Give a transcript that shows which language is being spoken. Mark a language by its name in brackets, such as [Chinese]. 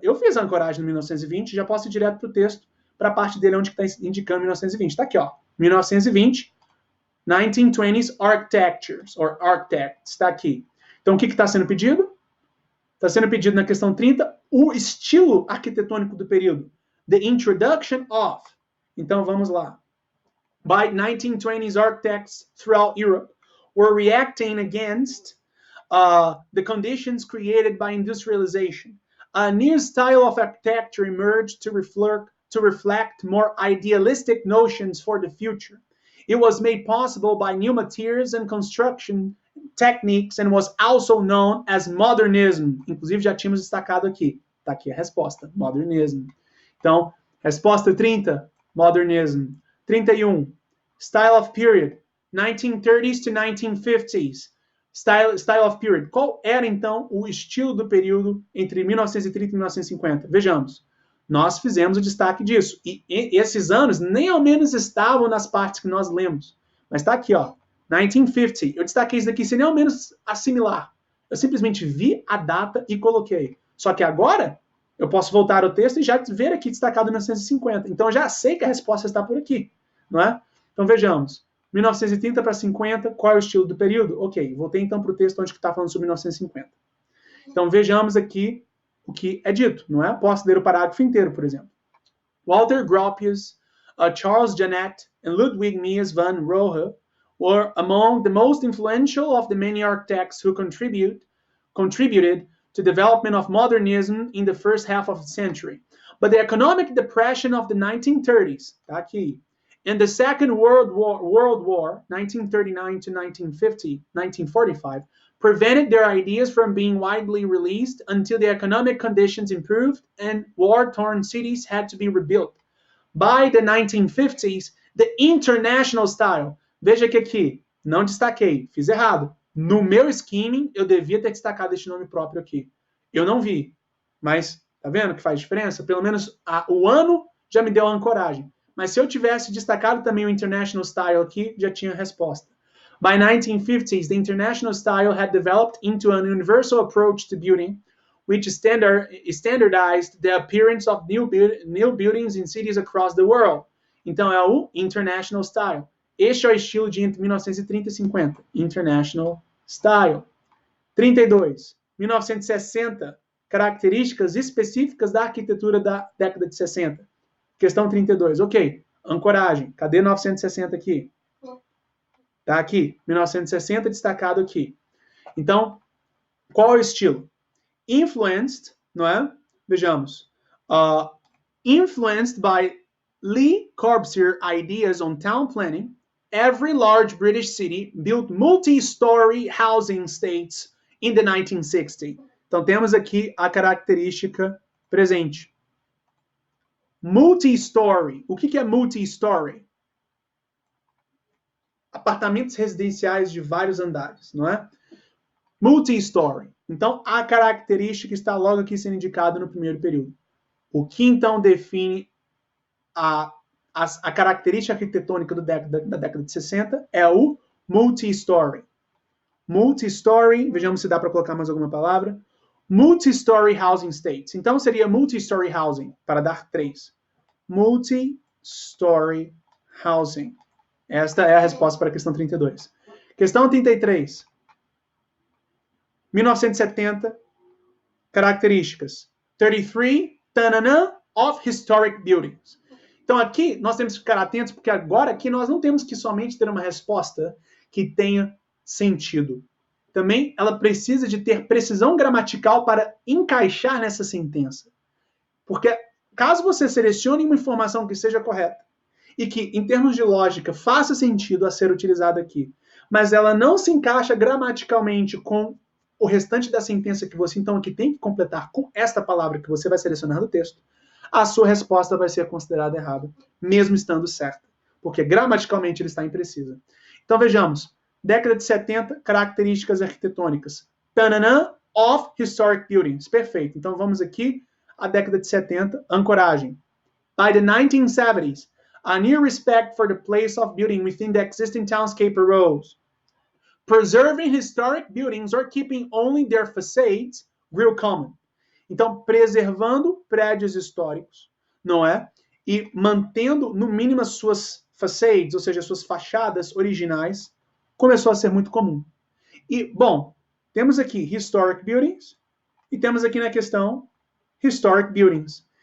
[Portuguese] Eu fiz a ancoragem no 1920, já posso ir direto para o texto, para a parte dele onde está indicando 1920. Está aqui, ó. 1920. [English] 1920s architectures, or architects, [Portuguese] está aqui. Então, o que está sendo pedido? Está sendo pedido na questão 30 o estilo arquitetônico do período. [English] The introduction of. [Portuguese] Então, vamos lá. [English] By 1920s architects throughout Europe were reacting against the conditions created by industrialization. A new style of architecture emerged to reflect to reflect more idealistic notions for the future. It was made possible by new materials and construction techniques and was also known as modernism. [Portuguese] Inclusive, já tínhamos destacado aqui. Está aqui a resposta, modernism. Então, resposta 30, [English] modernism. 31, style of period, 1930s to 1950s. Style of period. [Portuguese] Qual era, então, o estilo do período entre 1930 e 1950? Vejamos. Nós fizemos o destaque disso. E esses anos nem ao menos estavam nas partes que nós lemos. Mas está aqui, ó. 1950. Eu destaquei isso daqui sem nem ao menos assimilar. Eu simplesmente vi a data e coloquei. Só que agora, eu posso voltar ao texto e já ver aqui destacado 1950. Então, eu já sei que a resposta está por aqui. Não é? Então, vejamos. 1930 para 50, qual é o estilo do período? Ok, voltei então para o texto onde está falando sobre 1950. Então, vejamos aqui o que é dito, não é? Posso ler o parágrafo inteiro, por exemplo. [English] Walter Gropius, Charles Jeanette, and Ludwig Mies van Rohe were among the most influential of the many architects who contributed to the development of modernism in the first half of the century. But the economic depression of the 1930s, [Portuguese] tá aqui, [English] and the Second World War, 1939 to 1945, prevented their ideas from being widely released until the economic conditions improved and war-torn cities had to be rebuilt. By the 1950s, the international style. [Portuguese] Veja que aqui, não destaquei, fiz errado. No meu skimming, eu devia ter destacado este nome próprio aqui. Eu não vi, mas tá vendo que faz diferença? Pelo menos o ano já me deu a ancoragem. Mas se eu tivesse destacado também o international style aqui, já tinha a resposta. [English] By 1950s, the international style had developed into an universal approach to building, which standardized the appearance of new buildings in cities across the world. [Portuguese] Então, é o international style. Este é o estilo de entre 1930 e 50. International style. 32. 1960. Características específicas da arquitetura da década de 60. Questão 32. Ok. Ancoragem. Cadê 1960 aqui? Tá aqui. 1960 destacado aqui. Então, qual é o estilo? Influenced, não é? Vejamos. [English] Influenced by Lee Corbusier ideas on town planning, every large British city built multi-story housing estates in the 1960s. [Portuguese] Então, temos aqui a característica presente. Multi-story. O que é multi-story? Apartamentos residenciais de vários andares, não é? Multi-story. Então, a característica está logo aqui sendo indicada no primeiro período. O que, então, define a característica arquitetônica da década de 60 é o multi-story. Multi-story, vejamos se dá para colocar mais alguma palavra. [English] Multi-story housing estates. [Portuguese] Então, seria multi-story housing, para dar 3. Multi-story housing. Esta é a resposta para a questão 32. Questão 33. 1970, características. [English] 33, tananã, of historic buildings. [Portuguese] Então aqui nós temos que ficar atentos, porque agora aqui nós não temos que somente ter uma resposta que tenha sentido. Também ela precisa de ter precisão gramatical para encaixar nessa sentença. Porque caso você selecione uma informação que seja correta, e que, em termos de lógica, faça sentido a ser utilizada aqui, mas ela não se encaixa gramaticalmente com o restante da sentença que você, então, aqui tem que completar com esta palavra que você vai selecionar no texto, a sua resposta vai ser considerada errada, mesmo estando certa, porque gramaticalmente ele está imprecisa. Então, vejamos. Década de 70, características arquitetônicas. [English] Tananã, of historic buildings. [Portuguese] Perfeito. Então, vamos aqui, a década de 70, ancoragem. [English] By the 1970s, a new respect for the place of building within the existing townscape arose. Preserving historic buildings or keeping only their facades grew common. [Portuguese] Então, preservando prédios históricos, não é? E mantendo, no mínimo, as suas facades, ou seja, as suas fachadas originais, começou a ser muito comum. E, bom, temos aqui historic buildings e temos aqui na questão historic buildings.